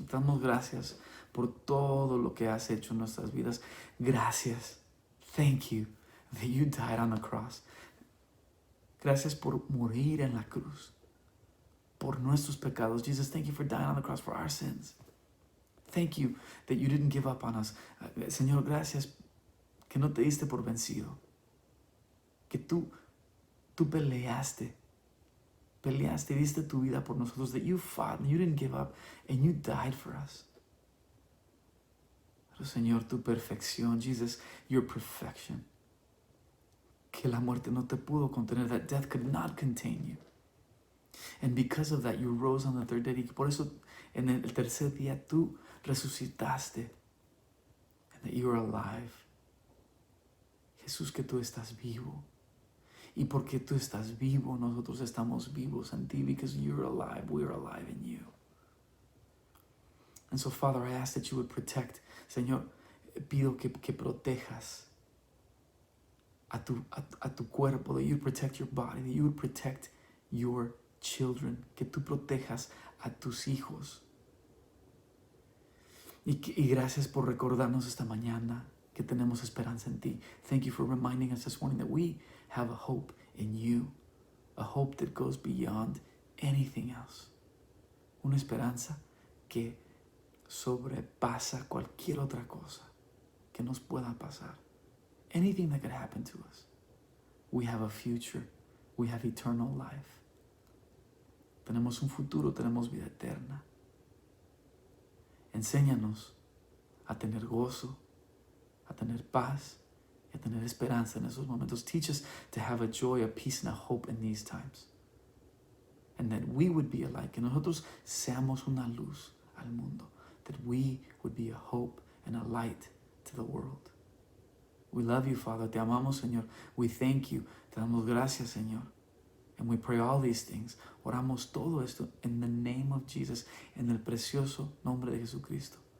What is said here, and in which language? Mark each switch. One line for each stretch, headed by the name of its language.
Spanish: Te damos gracias por todo lo que has hecho en nuestras vidas. Gracias.
English: Thank you that you died on the cross.
Spanish: Gracias por morir en la cruz por nuestros pecados.
English: Jesus, thank you for dying on the cross for our sins. Thank you that you didn't give up on us.
Spanish: Señor, gracias que no te diste por vencido. Que tú peleaste, diste tu vida por nosotros,
English: that you fought and you didn't give up and you died for us.
Spanish: Pero Señor, tu perfección,
English: Jesus, your perfection,
Spanish: que la muerte no te pudo contener,
English: that death could not contain you. And because of that, you rose on the third day.
Spanish: Y por eso, en el tercer día, tú resucitaste.
English: And that you are alive.
Spanish: Jesús, que tú estás vivo. Y porque tú estás vivo, nosotros estamos vivos en ti.
English: Because you're alive, we are alive in you. And so, Father, I ask that you would protect.
Spanish: Señor, pido que protejas a tu cuerpo,
English: that you would protect your body, that you would protect your children,
Spanish: que tú protejas a tus hijos. Y gracias por recordarnos esta mañana que tenemos esperanza en ti.
English: Thank you for reminding us this morning that we have a hope in you, a hope that goes beyond anything else.
Spanish: Una esperanza que sobrepasa cualquier otra cosa que nos pueda pasar.
English: Anything that could happen to us. We have a future. We have eternal life.
Spanish: Tenemos un futuro, tenemos vida eterna. Enséñanos a tener gozo, a tener paz, y a tener esperanza en esos momentos.
English: Teach us to have a joy, a peace, and a hope in these times. And that we would be a light,
Spanish: que nosotros seamos una luz al mundo.
English: That we would be a hope and a light to the world. We love you, Father.
Spanish: Te amamos, Señor.
English: We thank you.
Spanish: Te damos gracias, Señor.
English: And we pray all these things.
Spanish: Oramos todo esto
English: in the name of Jesus,
Spanish: en el precioso nombre de Jesucristo.